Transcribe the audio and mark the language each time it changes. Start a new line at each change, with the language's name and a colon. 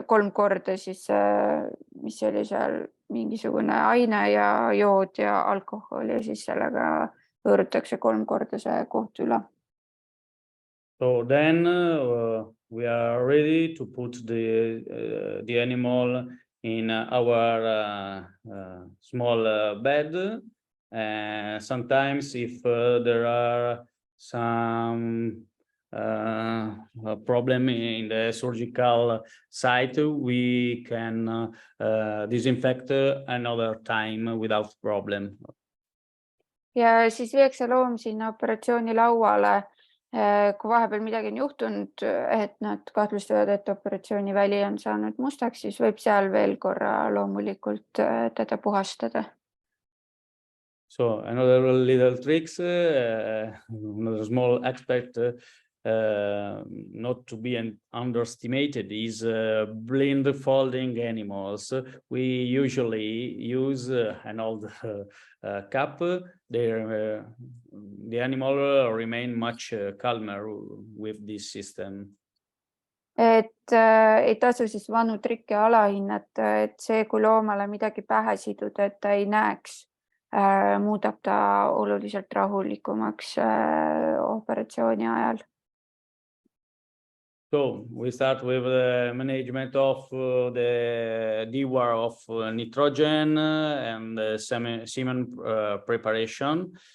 Estonian: korda siis, mis oli seal mingisugune aine ja jood ja alkohol ja siis sellega hõõrutakse 3 korda see koht üle.
English: So then we are ready to put the animal in our small bed. Sometimes if there are some problem in the surgical site, we can disinfect another time without problem.
Estonian: ja siis viiakse loom sinna operatsiooni lauale. Kui vahepeal midagi on juhtunud, et nad kahtlustavad, et operatsiooni väli on saanud mustaks, siis võib seal veel korra loomulikult teda puhastada.
English: So another little tricks, another small aspect not to be underestimated is blindfolding animals. We usually use an old cup. The animal remain much calmer with this system.
Estonian: Et ei tasu siis vanu trikke alahinnata, et see, kui loomale midagi pähe siduda, et ta ei näeks, muudab ta oluliselt rahulikumaks operatsiooni ajal.
English: So we start with the management of the dewar of nitrogen and the semen preparation.